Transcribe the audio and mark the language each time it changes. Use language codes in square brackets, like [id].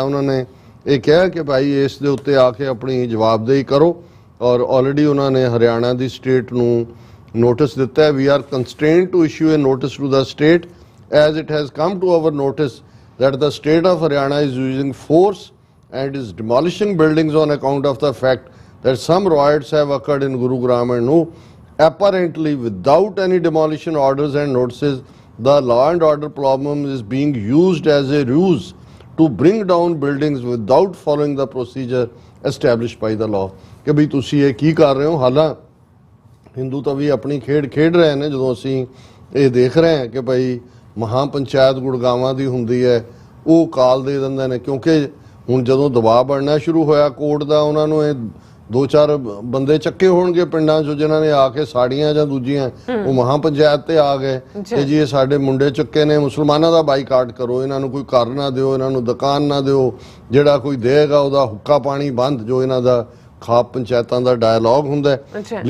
[pa] ਉਹਨਾਂ ਨੇ ਇਹ ਕਿਹਾ ਕਿ ਭਾਈ ਇਸ ਦੇ ਉੱਤੇ ਆ ਕੇ ਆਪਣੀ ਜਵਾਬਦੇਹੀ ਕਰੋ, ਔਰ ਆਲਰੇਡੀ ਉਹਨਾਂ ਨੇ ਹਰਿਆਣਾ ਦੀ ਸਟੇਟ ਨੂੰ ਨੋਟਿਸ ਦਿੱਤਾ ਹੈ। [en] We are constrained to issue a notice to the state as it has come to our notice that the state of Haryana is using force and is demolishing buildings on account of the fact that some riots have occurred in Gurugram and Nuh. Apparently without any demolition orders and notices, the law and order problem is being used as a ruse to bring down buildings without following the procedure established by the law. [pa] ਕਿ ਵੀ ਤੁਸੀਂ ਇਹ ਕੀ ਕਰ ਰਹੇ ਹੋ। ਹਾਲਾਂ ਹਿੰਦੂ ਤਾਂ ਵੀ ਆਪਣੀ ਖੇਡ ਰਹੇ ਨੇ, ਜਦੋਂ ਅਸੀਂ ਇਹ ਦੇਖ ਰਹੇ ਹਾਂ ਕਿ ਭਾਈ ਮਹਾਂ ਪੰਚਾਇਤ ਗੁੜਗਾਵਾਂ ਦੀ ਹੁੰਦੀ ਹੈ, ਉਹ ਕਾਲ ਦੇ ਦਿੰਦੇ ਨੇ, ਕਿਉਂਕਿ ਹੁਣ ਜਦੋਂ ਦਬਾਅ ਬਣਨਾ ਸ਼ੁਰੂ ਹੋਇਆ ਕੋਰਟ ਦਾ, ਉਹਨਾਂ ਨੂੰ ਇਹ 2-4 ਬੰਦੇ ਚੱਕੇ ਹੋਣਗੇ ਪਿੰਡਾਂ 'ਚੋਂ ਜਿਨ੍ਹਾਂ ਨੇ ਆ ਕੇ ਸਾੜੀਆਂ ਜਾਂ ਦੂਜੀਆਂ, ਉਹ ਮਹਾਂ ਪੰਚਾਇਤ ਤੇ ਆ ਗਏ ਕਿ ਜੀ ਇਹ ਸਾਡੇ ਮੁੰਡੇ ਚੱਕੇ ਨੇ, ਮੁਸਲਮਾਨਾਂ ਦਾ ਬਾਈਕਾਟ ਕਰੋ, ਇਹਨਾਂ ਨੂੰ ਕੋਈ ਘਰ ਨਾ ਦਿਓ, ਇਹਨਾਂ ਨੂੰ ਦੁਕਾਨ ਨਾ ਦਿਓ, ਜਿਹੜਾ ਕੋਈ ਦੇਗਾ ਉਹਦਾ ਹੁੱਕਾ ਪਾਣੀ ਬੰਦ, ਜੋ ਇਹਨਾਂ ਦਾ ਖਾਪ ਪੰਚਾਇਤਾਂ ਦਾ ਡਾਇਲੌਗ ਹੁੰਦਾ ਹੈ।